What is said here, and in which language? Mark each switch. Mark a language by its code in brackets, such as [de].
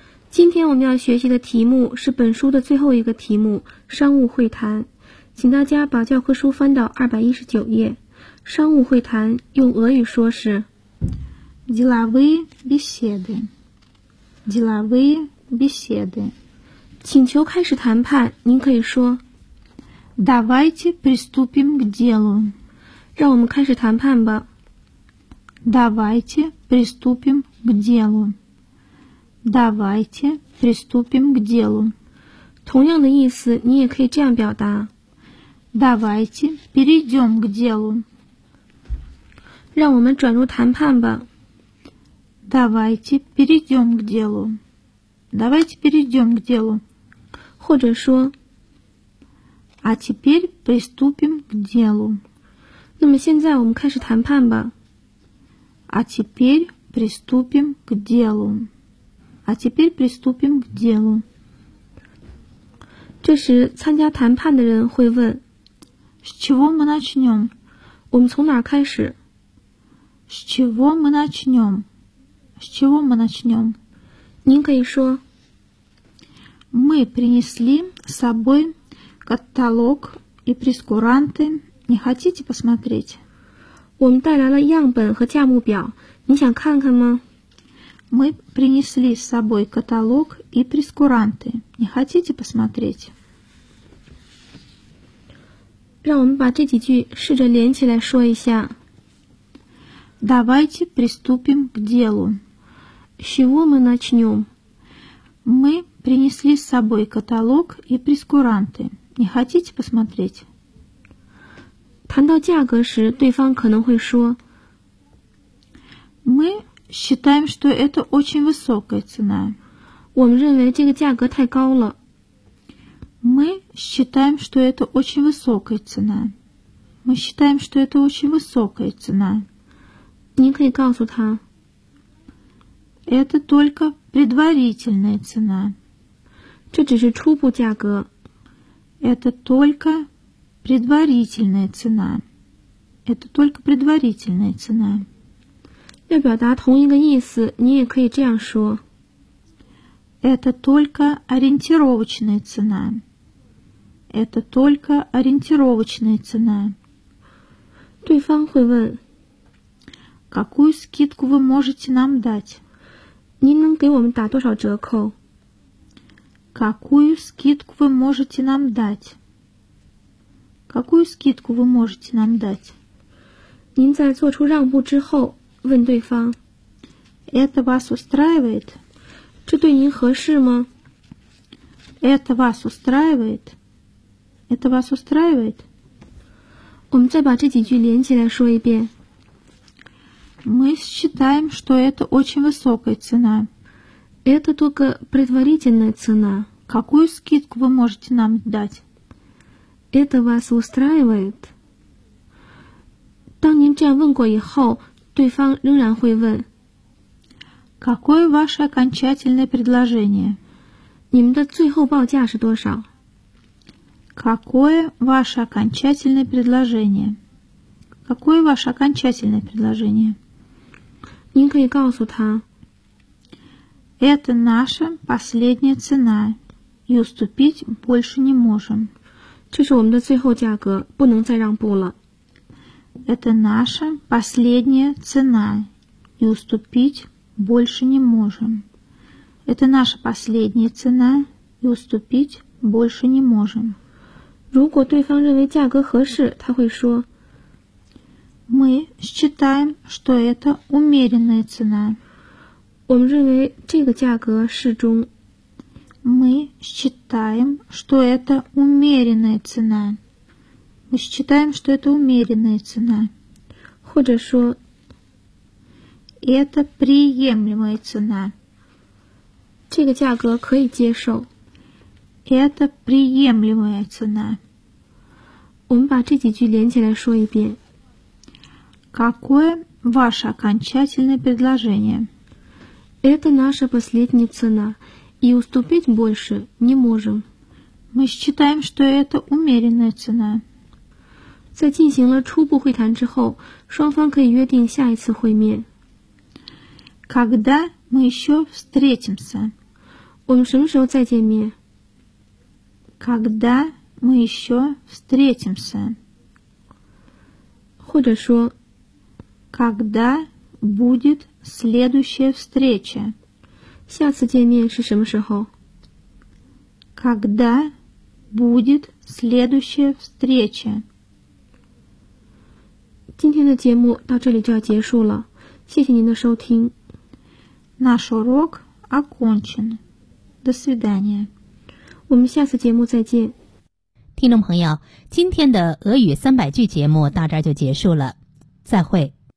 [zh] 今天我们要学习的题目是本书的最后一个题目，商务会谈。请大家把教科书翻到219页，商务会谈用俄语说是 [ru] деловые беседы, деловые беседы。 [zh] 请求开始谈判，您可以说 [ru] давайте приступим к делу, [zh] 让我们开始谈判吧。 [ru] Давайте приступим к делу. Давайте приступим к делу. [zh] 同样的意思，你也可以这样表达。 [ru] Давайте перейдем к делу. [zh] 让我们转入谈判吧。 [ru] Давайте перейдем к делу. Давайте перейдем к делу. [zh] 或者说 [ru] А теперь приступим к делу. [zh] 那么现在我们开始谈判吧。 [ru] А теперь приступим к делу. А теперь приступим к делу. [zh] 这时参加谈判的人会问 [ru] С чего мы начнем? [zh] 我们从哪开始? [ru] С чего мы начнем? С чего мы начнем? [zh] 您可以说 [ru] Мы принесли с собой каталог и прескуранты. Не хотите посмотреть? [zh] 我们带来了样本和价目表，你想看看吗 [ru] Мы принесли с собой каталог и прескуранты. Не хотите посмотреть? [zh] 让我们把这几句试着连起来说一下。 [ru] Давайте приступим к делу. С чего мы начнем? Мы принесли с собой каталог и прескуранты. Не хотите посмотреть? [zh] 谈到价格时，对方可能会说 [ru] Мы считаем, что это очень высокая цена. [zh] 我们认为这个价格太高了。 [ru] Мы считаем, что это очень высокая цена. Мы считаем, что это очень высокая цена. [zh] 您可以告诉他 [ru] Это только предварительная цена. [zh] 这只是初步价格。 [ru] Это только... Предварительная цена. Это только предварительная цена. [zh] 要表达同一个意思，你也可以这样说。 [ru] Это только ориентировочная цена. Это только ориентировочная цена. [zh] 对方会问 [ru] Какую скидку вы можете нам дать? [zh] 您能给我们打多少折扣? [ru] Какую скидку вы можете нам дать? Какую скидку вы можете нам дать? [zh] 您在做出让步之后问对方 [ru] Это вас устраивает? [zh] 这对您合适吗? [ru] Это вас устраивает? Это вас устраивает? [zh] 我们再把这几句连起来说一遍 [ru] Мы считаем, что это очень высокая цена. Это только предварительная цена. Какую скидку вы можете нам дать? Это вас устраивает? [zh] 当您这样问过以后，对方仍然会问 [ru] Какое ваше окончательное предложение? [zh] 你们的最后报价是多少？ [ru] Какое ваше окончательное предложение? Какое ваше окончательное предложение? [zh] 您可以告诉他 [ru] Это наша последняя цена, и уступить больше не можем. [zh] 这是我们的最后价格，不能再让步了。 [ru] Это наша последняя цена, и уступить больше не можем. Это наша последняя цена, и уступить больше не можем. [zh] 如果对方认为价格合适，他会说 [ru] Мы считаем, что это умеренная цена. [zh] 我们认为这个价格适中。 [ru] Мы считаем, что это умеренная цена. Мы считаем, что это умеренная цена. [zh] 或者说 [ru] Это приемлемая цена. [zh] 这个价格可以接受. [ru] Это приемлемая цена. [zh] 我们把这几句连起来说一遍. [ru] Какое ваше окончательное предложение? Это наша последняя цена. И уступить больше не можем. Мы считаем, что это умеренная цена. [zh] 在进行了初步会谈之后，双方可以约定下一次会面。 [ru] Когда мы еще встретимся? [zh] 我们什么时候再见面？ [ru] Когда мы еще встретимся? [zh] 或者说 [ru] Когда будет следующая встреча? [zh] 下次见面是什么时候？ [ru] Когда будет следующая встреча? [zh] 今天的节目到这里就要结束了，谢谢您的收听。 [ru] Наш урок окончен. До свидания. [zh] 我们下次节目再见。听众朋友，今天的俄语三百句节目到这儿就结束了，再会。